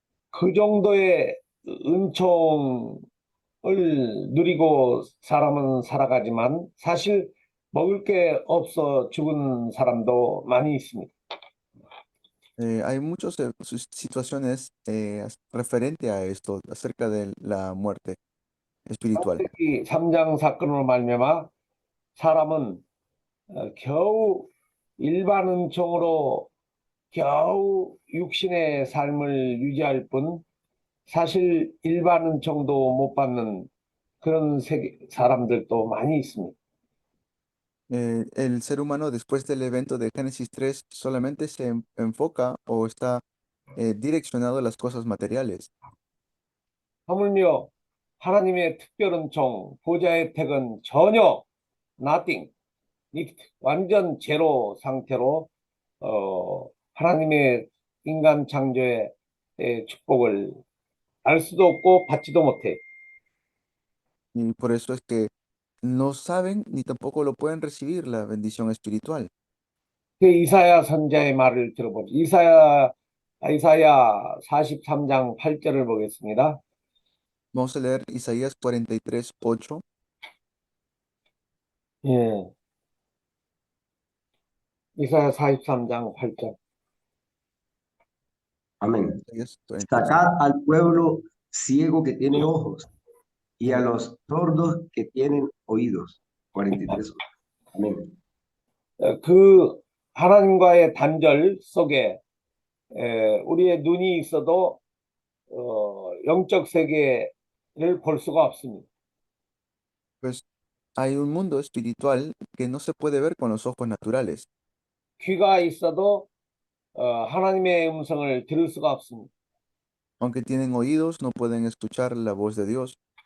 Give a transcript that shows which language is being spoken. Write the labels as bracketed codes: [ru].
[ko] 그 정도의 은총을 누리고 사람은 살아가지만 사실 먹을 게 없어 죽은 사람도 많이 있습니다. [es] Hay muchas situaciones referente a esto, acerca de la muerte espiritual. [ko] 창세기 3장 사건으로 말미암아 사람은 겨우 일반 은총으로 겨우 육신의 삶을 유지할 뿐 사실 일반 은총도 못 받는 그런 사람들도 많이 있습니다. [es] El ser humano, después del evento de Génesis 3, solamente se enfoca o está direccionado a las cosas materiales. [ko] 하물며 하나님의 특별 은총, 보좌의 혜택은 전혀 nothing, 완전 제로 상태로 하나님의 인간 창조의 축복을 알 수도 없고 받지도 못해. [es] Y por eso es que no saben ni tampoco lo pueden recibir la bendición espiritual. [ko] 그 이사야 선자의 말을 들어보죠. 이사야 43장 8절을 보겠습니다. [es] Vamos a leer Isaías 43:8. [ko] 예. 이사야 43장 8절. [es] Amén. Isaías 43. Sacad al pueblo ciego que tiene ojos y a los sordos que tienen oídos. 43. Amén. [ko] 그 하나님과의 단절 속에 우리의 눈이 있어도 영적 세계를 볼 수가 없습니다. [es] Pues hay un mundo espiritual que no se puede ver con los ojos naturales. [ko] 귀가 있어도 하나님의 음성을 들을 수가 없습니다. [es] Aunque tienen oídos, no pueden escuchar la voz de Dios.